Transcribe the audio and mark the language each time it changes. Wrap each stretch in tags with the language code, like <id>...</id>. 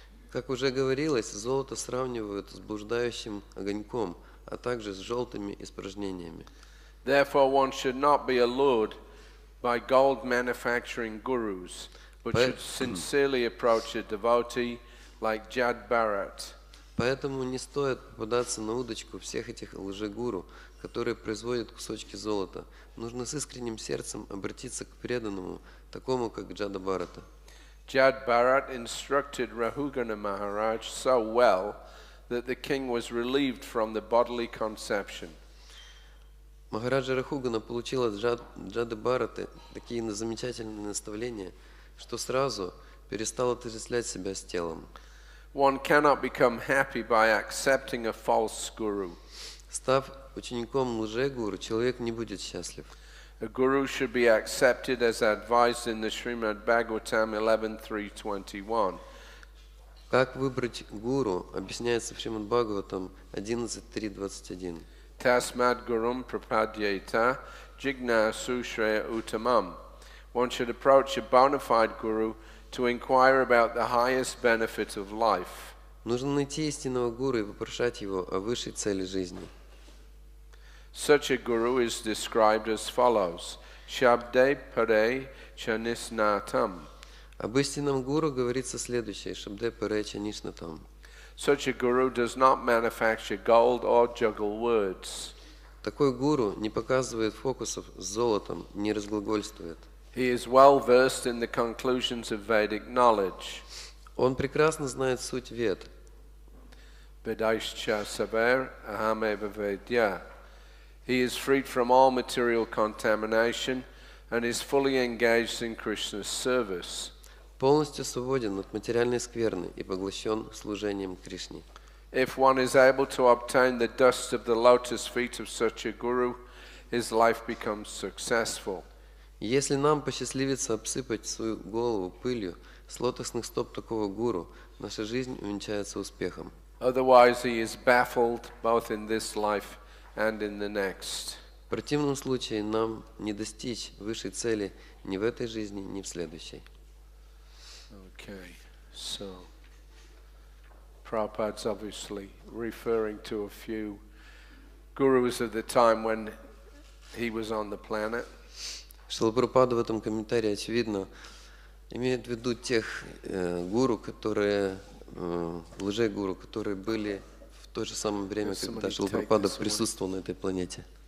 <ru>Как уже говорилось, золото сравнивают с блуждающим огоньком, а также с желтыми испражнениями.</ru> <en>Therefore, one should not be allured by gold manufacturing gurus, but should sincerely approach a devotee like Jad Bharat.</en> <ru>Поэтому не стоит попадаться на удочку всех этих лжегуру, которые производят кусочки золота. Нужно с искренним сердцем обратиться к преданному, такому как Джада Бхарата.</ru> <en>Jad Bharat instructed Rahugana Maharaj so well that the king was relieved from the bodily conception.</en> <ru>Махараджа Рахугана получил от Джады Бхараты такие замечательные наставления, что сразу перестал отождествлять себя с телом.</ru> <en>One cannot become happy by accepting a false guru.</en> <ru>Став учеником лжегуру, человек не будет счастлив.</ru> <en>A guru should be accepted as advised in the Srimad Bhagavatam 11.3.21.</en> <ru>Как выбрать гуру, объясняется в Шримад Бхагаватам 11.3.21.</ru> <sa>Tasmad gurum prapadyeta jigna sushreya uttamam.</sa> <en>One should approach a bona fide guru to inquire about the highest benefit of life.</en> <ru>Нужно найти истинного гуру и вопрошать его о высшей цели жизни.</ru> <en>Such a guru is described as follows:</en> <sa>Shabde pare chanisnatam.</sa> <ru>Об истинном гуру говорится следующее:</ru> <sa>Шабде Паре Чанишнатам.</sa> <en>Such a guru does not manufacture gold or juggle words.</en> <ru>Такой гуру не показывает фокусов с золотом, не разглагольствует.</ru> <en>He is well versed in the conclusions of Vedic knowledge.</en> <ru>Он прекрасно знает суть вед.</ru> <sa>Vedaischa saver ahameva vedya.</sa> <en>He is freed from all material contamination and is fully engaged in Krishna's service.</en> <ru>Полностью свободен от материальной скверны и поглощен служением Кришне.</ru> <en>If one is able to obtain the dust of the lotus feet of such a guru, his life becomes successful.</en> <ru>Если нам посчастливится обсыпать свою голову пылью с лотосных стоп такого гуру, наша жизнь увенчается успехом.</ru> <en>Otherwise, he is baffled both in this life and in the next.</en> <ru>В противном случае нам не достичь высшей цели ни в этой жизни, ни в следующей.</ru> <en>Okay, so Prabhupada's obviously referring to a few gurus of the time when he was on the planet.</en> <ru>Шрила Прабхупада в этом комментарии, очевидно, имеет в виду тех гуру, которые, лже-гуру, которые были в то же самое время, когда Шрила Прабхупада присутствовал на этой планете.</ru>